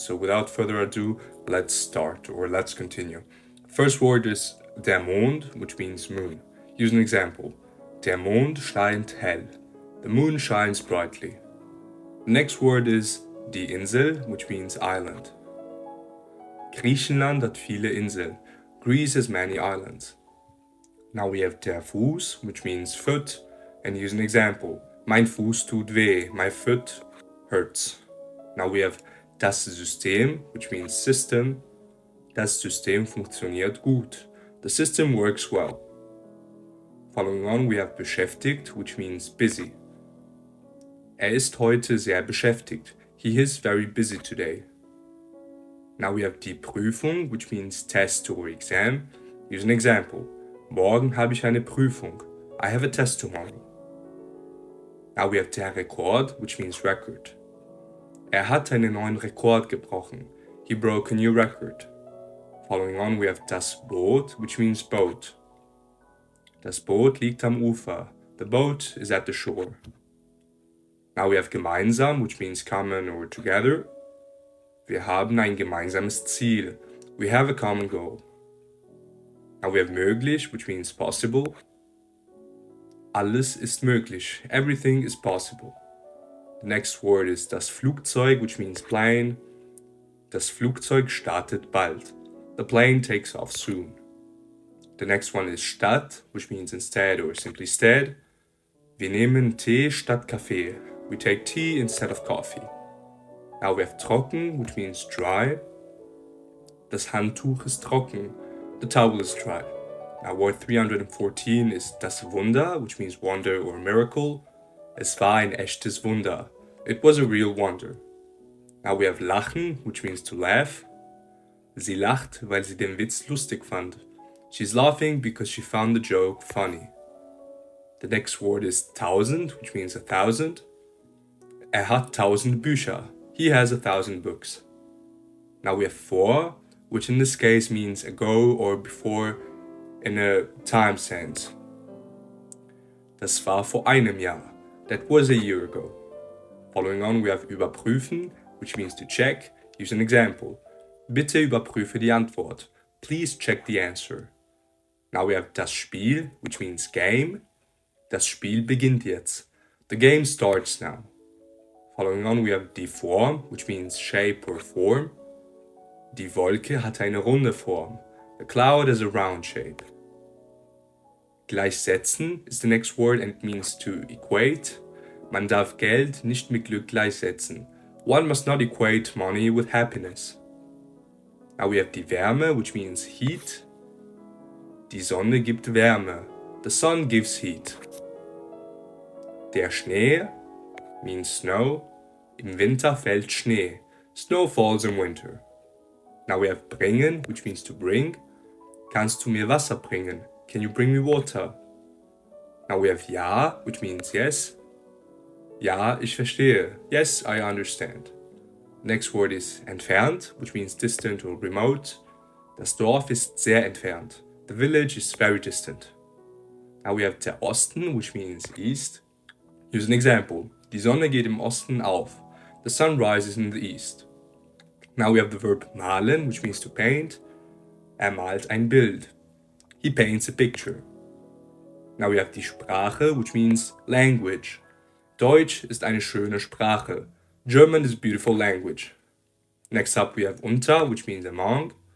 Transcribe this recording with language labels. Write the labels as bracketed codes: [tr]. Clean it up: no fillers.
[en] So without further ado, let's continue. First word is der Mond, which means moon. Use an example. [de] Der Mond scheint hell. [en] The moon shines brightly. The next word is die Insel, which means island. [de] Griechenland hat viele Inseln. [en] Greece has many islands. Now we have der Fuß, which means foot, and use an example. [de] Mein Fuß tut weh, [en] my foot hurts. Now we have das System, which means system. [de] Das System funktioniert gut. [en] The system works well. Following on, we have beschäftigt, which means busy. [de] Ist heute sehr beschäftigt. [en] He is very busy today. Now we have die Prüfung, which means test or exam. Use an example. [de] Morgen habe ich eine Prüfung. [en] I have a test tomorrow. Now we have der Rekord, which means record. [de] Hat einen neuen Rekord gebrochen. [en] He broke a new record. Following on, we have das Boot, which means boat. [de] Das Boot liegt am Ufer. [en] The boat is at the shore. Now we have gemeinsam, which means common or together. [de] Wir haben ein gemeinsames Ziel. [en] We have a common goal. Now we have möglich, which means possible. [de] Alles ist möglich. [en] Everything is possible. The next word is das Flugzeug, which means plane. [de] Das Flugzeug startet bald. [en] The plane takes off soon. The next one is statt, which means instead or simply stead. [de] Wir nehmen Tee statt Kaffee. [en] We take tea instead of coffee. Now we have trocken, which means dry. [de] Das Handtuch ist trocken. [en] The towel is dry. Now word 314 is das Wunder, which means wonder or miracle. [de] Es war ein echtes Wunder. [en] It was a real wonder. Now we have lachen, which means to laugh. [de] Sie lacht, weil sie den Witz lustig fand. [en] She's laughing because she found the joke funny. The next word is tausend, which means 1,000. [de] Hat 1,000 Bücher. [en] He has 1,000 books. Now we have vor, which in this case means ago or before in a time sense. [de] Das war vor einem Jahr. [en] That was a year ago. Following on, we have überprüfen, which means to check. Use an example. [de] Bitte überprüfe die Antwort. [en] Please check the answer. Now we have das Spiel, which means game. [de] Das Spiel beginnt jetzt. [en] The game starts now. Following on, we have die Form, which means shape or form. [de] Die Wolke hat eine runde Form. [en] The cloud has a round shape. Gleichsetzen is the next word and it means to equate. [de] Man darf Geld nicht mit Glück gleichsetzen. [en] One must not equate money with happiness. Now we have die Wärme, which means heat. [de] Die Sonne gibt Wärme. [en] The sun gives heat. Der Schnee means snow. [de] Im Winter fällt Schnee. [en] Snow falls in winter. Now we have bringen, which means to bring. [de] Kannst du mir Wasser bringen? [en] Can you bring me water? Now we have ja, which means yes. [de] Ja, ich verstehe. [en] Yes, I understand. Next word is entfernt, which means distant or remote. [de] Das Dorf ist sehr entfernt. [en] The village is very distant. Now we have der Osten, which means east. Use an example. [de] Die Sonne geht im Osten auf. [en] The sun rises in the east. Now we have the verb malen, which means to paint. [de] Malt ein Bild. [en] He paints a picture. Now we have die Sprache, which means language. [de] Deutsch ist eine schöne Sprache. [en] German is a beautiful language. Next up we have unter, which means among.